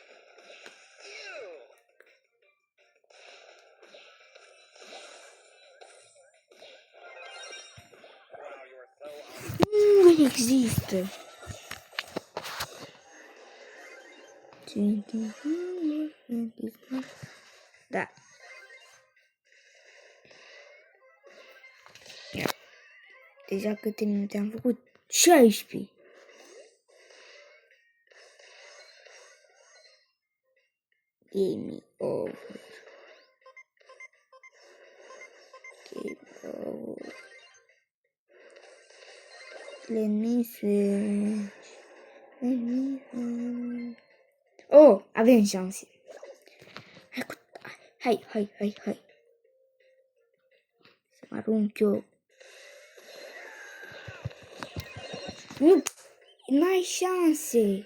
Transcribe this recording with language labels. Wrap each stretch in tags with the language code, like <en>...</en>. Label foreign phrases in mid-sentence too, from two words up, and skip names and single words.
<ro>Nu există. Da. Deja câte minute am făcut? 16.</ro> <en>Game over. Game over. Let me finish.</en> <ro>Oh, avem șanse. Hai. Să mă arunc eu. Nu ai șanse.</ro>